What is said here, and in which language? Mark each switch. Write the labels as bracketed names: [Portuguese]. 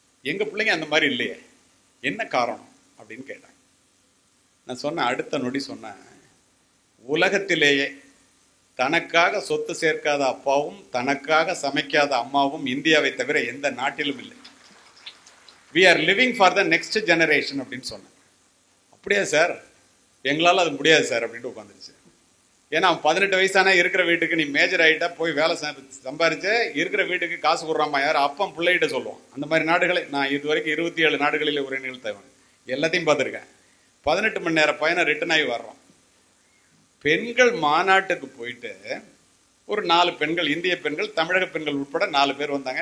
[Tamil] எங்க பிள்ளைங்க அந்த மாதிரி இல்லையே, என்ன காரணம் அப்படின்னு கேட்டாங்க. நான் சொன்ன அடுத்த நொடி சொன்னேன், உலகத்திலேயே தனக்காக சொத்து சேர்க்காத அப்பாவும் தனக்காக சமைக்காத அம்மாவும் இந்தியாவை தவிர எந்த நாட்டிலும் இல்லை. [English] We are living for the next generation [Tamil] அப்படின்னு சொன்னேன். அப்படியா சார்? எங்களால் அது முடியாது சார் அப்படின்ட்டு உட்காந்துருச்சு. ஏன்னா 18 வயசானா இருக்கிற வீட்டுக்கு நீ மேஜர் ஆகிட்டா போய் வேலை சம்பாரிச்சு இருக்கிற வீட்டுக்கு காசு கொடுறாமா யார்? அப்பம் பிள்ளைகிட்ட சொல்லுவோம். அந்த மாதிரி நாடுகளை நான் இது வரைக்கும் 27 நாடுகளில் உரை நிகழ்த்தவன், எல்லாத்தையும் பார்த்துருக்கேன். 18 மணி நேரம் பயணம் ரிட்டர்ன் ஆகி வர்றோம். பெண்கள் மாநாட்டுக்கு போயிட்டு ஒரு 4 பெண்கள், இந்திய பெண்கள், தமிழக பெண்கள் உட்பட 4 பேர் வந்தாங்க.